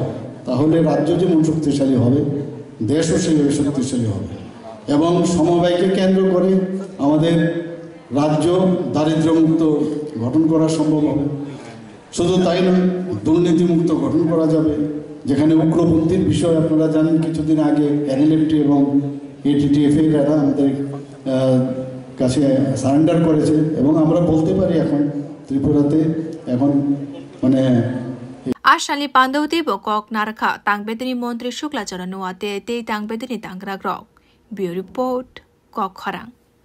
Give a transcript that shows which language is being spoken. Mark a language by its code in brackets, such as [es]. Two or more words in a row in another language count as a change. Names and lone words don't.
[bn] তাহলে রাজ্য যেমন শক্তিশালী হবে দেশও সেভাবে শক্তিশালী হবে এবং সমবায়কে কেন্দ্র করে আমাদের রাজ্য দারিদ্র্যমুক্ত গঠন করা সম্ভব হবে শুধু তাই নয় দুর্নীতিমুক্ত গঠন করা যাবে যেখানে উগ্রপন্থীর বিষয় আপনারা জানেন কিছুদিন আগে এনএলএফটি এবং এটিটিএফ এরা আমাদের কাছে সারেন্ডার করেছে এবং আমরা বলতে পারি এখন ত্রিপুরাতে এখন মানে [trp] Ashali Pandauti Bokok Naraka Tangbedini Montri Shukla Joranoate Tangbedini Tangrag [en] Bureau Report [trp] Kokharang